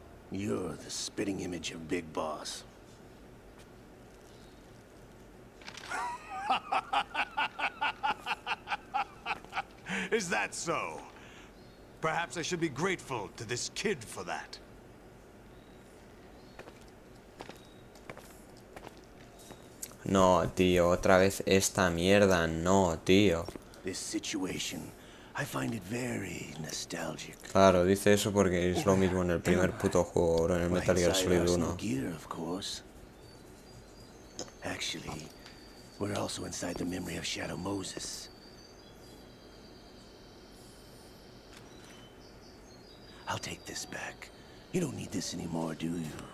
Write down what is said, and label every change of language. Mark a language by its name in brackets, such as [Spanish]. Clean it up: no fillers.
[English] You're the spitting image of Big Boss. Is that so? Perhaps I should be grateful to this kid for that. [Spanish] No, tío, otra vez esta mierda, no, tío. [English] This situation, I find it very nostalgic. [Spanish] Claro, dice eso porque es lo mismo en el primer puto juego, bro, en el Metal Gear Solid 1. [English] Gear, of course. Actually, we're also inside the memory of Shadow Moses. I'll take this back. You don't need this anymore, do you?